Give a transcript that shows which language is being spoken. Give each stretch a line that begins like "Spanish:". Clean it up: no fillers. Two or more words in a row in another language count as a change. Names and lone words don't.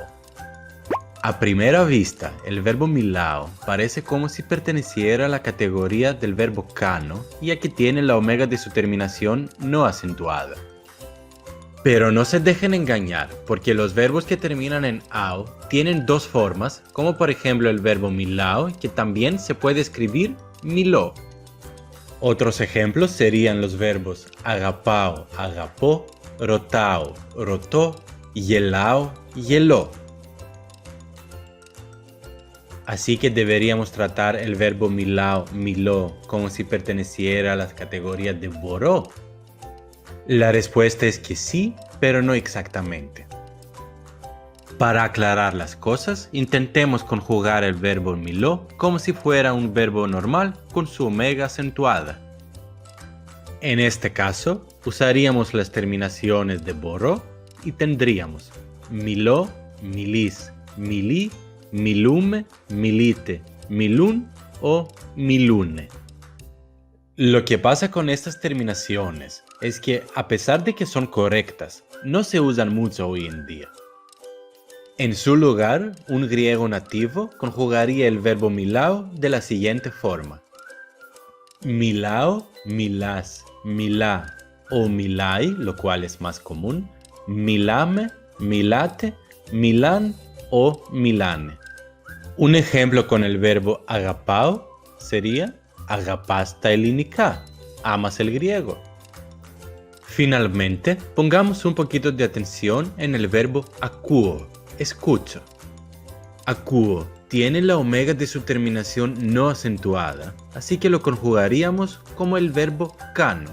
Spanish: A primera vista, el verbo μιλάω parece como si perteneciera a la categoría del verbo κάνω, ya que tiene la omega de su terminación no acentuada. Pero no se dejen engañar, porque los verbos que terminan en ao tienen dos formas, como por ejemplo el verbo μιλάω, que también se puede escribir μιλώ. Otros ejemplos serían los verbos
Greek: αγαπάω, αγαπώ, ρωτάω, ρωτώ, γελάω, γελώ.
Spanish: Así que deberíamos tratar el verbo
Greek: μιλάω, μιλώ,
Spanish: como si perteneciera a las categorías de μπορώ. La respuesta es que sí, pero no exactamente. Para aclarar las cosas, intentemos conjugar el verbo μιλώ como si fuera un verbo normal con su omega acentuada. En este caso, usaríamos las terminaciones de μπορώ y tendríamos
Greek: μιλώ, μιλείς, μιλεί, μιλούμε, μιλείτε, μιλούν
Spanish: o μιλούνε. Lo que pasa con estas terminaciones es que, a pesar de que son correctas, no se usan mucho hoy en día. En su lugar, un griego nativo conjugaría el verbo μιλάω de la siguiente forma.
Greek: Μιλάω, μιλάς, μιλά o μιλάει,
Spanish: lo cual es más común.
Greek: Μιλάμε, μιλάτε, μιλάν o μιλάνε.
Spanish: Un ejemplo con el verbo αγαπάω sería
Greek: αγαπάς τα ελληνικά,
Spanish: amas el griego. Finalmente, pongamos un poquito de atención en el verbo ακούω, escucho. Ακούω tiene la omega de su terminación no acentuada, así que lo conjugaríamos como el verbo κάνω.